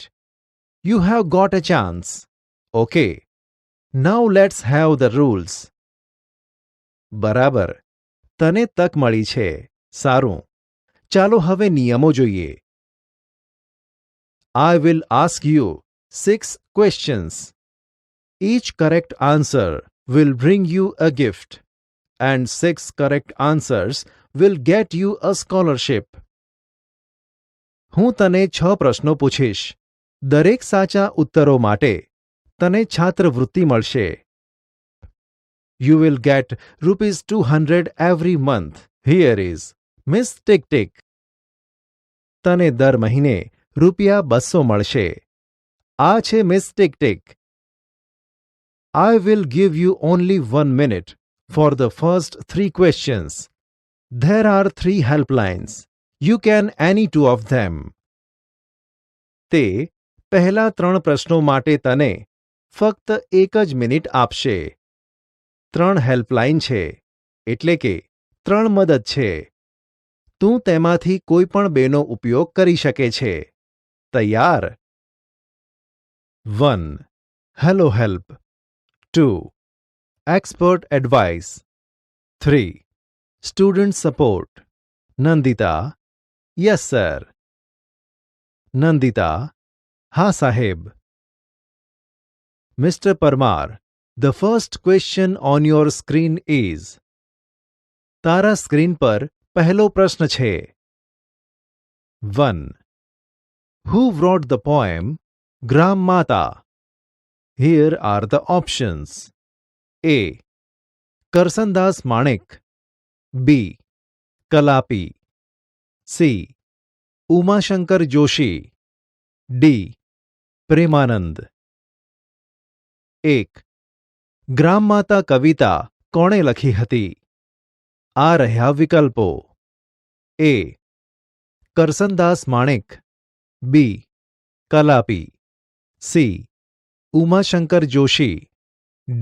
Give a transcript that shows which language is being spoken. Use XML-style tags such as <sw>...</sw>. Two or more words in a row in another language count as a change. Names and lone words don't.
<en>You have got a chance. Okay, now let's have the rules.</en> <gu>બરાબર, તને તક મળી છે. સારું, ચાલો હવે નિયમો જોઈએ.</gu> <en>I will ask you 6 questions. Each correct answer will bring you a gift, and 6 correct answers will get you a scholarship.</en> <gu>હું તને 6 પ્રશ્નો પૂછીશ. દરેક સાચા ઉત્તરો માટે તને છાત્રવૃત્તિ મળશે.</gu> <en>You will get ₹200 every month. Here is Miss Tick Tick.</en> <gu>તને દર મહિને ₹200 મળશે. આ છે મિસ ટિક ટિક.</gu> <en>I will give you only 1 minute for the first 3 questions. There are 3 helplines. You can any 2 of them.</en> <gu>તે પહેલા 3 પ્રશ્નો માટે તને ફક્ત 1 જ મિનિટ આપશે. 3 હેલ્પલાઇન છે, એટલે કે 3 મદદ છે. તું તેમાંથી કોઈ પણ બેનો ઉપયોગ કરી શકે છે. તૈયાર? 1.</gu> <en>Hello help. 2. Expert advice. 3. Student support. Nandita: Yes sir. Nandita:</en> <gu>હા સાહેબ.</gu> <en>Mr. Parmar, the first question on your screen is.</en> <gu>તારા સ્ક્રીન પર પહેલો પ્રશ્ન છે. 1.</gu> <en>Who wrote the poem Gram Mata? Here are the options. A. Karsandas Manik. B. Kalapi. C. Umashankar Joshi. D. Premanand. 1.</en> <gu>ગ્રામ માતા કવિતા કોણે લખી હતી? આ રહ્યા વિકલ્પો. A. કરસનદાસ માણેક. B. કલાપી. C. ઉમાશંકર જોશી. D.</gu>